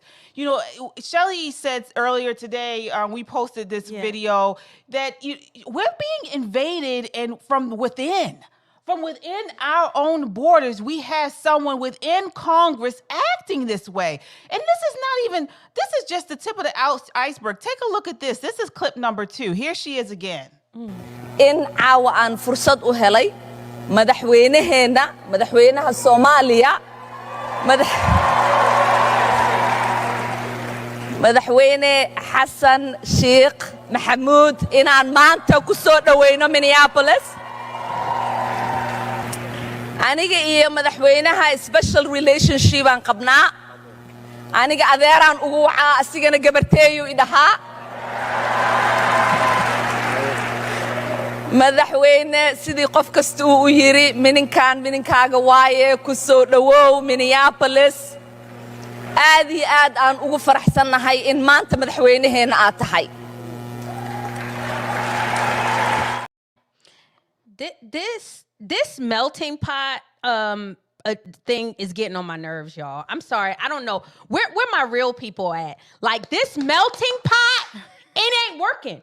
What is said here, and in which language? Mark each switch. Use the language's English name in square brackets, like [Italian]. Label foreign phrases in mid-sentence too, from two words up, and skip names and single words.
[English] You know, Shelly said earlier today, we posted this video that we're being invaded and from within. From within our own borders, we have someone within Congress acting this way. And this is just the tip of the iceberg. Take a look at this. This is clip number 2. Here she is again. [Somali] In caawa aan fursad u helay madaxweynaheena madaxweynaha Soomaaliya madaxweyne Xasan Sheikh Maxamuud inaan maanta ku soo dhaweyno Minneapolis. Aniga iyo madaxweynaha [English] special relationship [Somali] aan qabnaa. Aniga adeeraan ugu wacaa asigana gabarteeyo idhahaa. madaxweyne sidii qof kasta uu yiri mininkaaga waaye ku soo dhawow Minneapolis. aad iyo aad aan ugu faraxsanahay in maanta madaxweynaheena aad tahay. [English] This melting pot thing is getting on my nerves, y'all. I'm sorry. I don't know. Where my real people at? Like, this melting pot, it ain't working.